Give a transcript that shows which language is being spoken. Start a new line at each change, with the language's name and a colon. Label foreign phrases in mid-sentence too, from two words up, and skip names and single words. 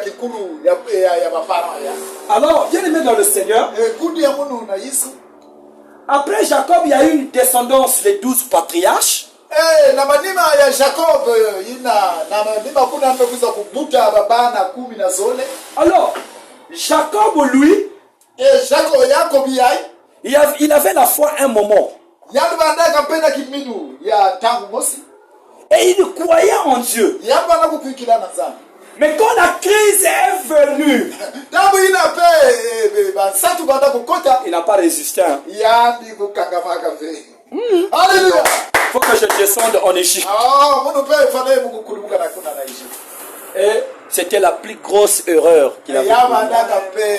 French: Alors, bien aimé dans le Seigneur, Après Jacob, il y a eu une descendance, les 12 patriarches.
Lingala: na manima ya Jacob na manima kuna amekuza kubuta babana 10 na zole.
French: Alors, Jacob, lui, Jacob il avait la foi un moment.
Kongo: yandu bandaka mpenda kiminu ya tangu mosi.
French: Et il croyait en Dieu.
Kongo: Yamba na kukwikila na zambi.
French: Mais quand la crise est venue, il n'a pas résisté. Alléluia. Il faut que je descende en Égypte. Et c'était la plus grosse erreur qu'il a fait.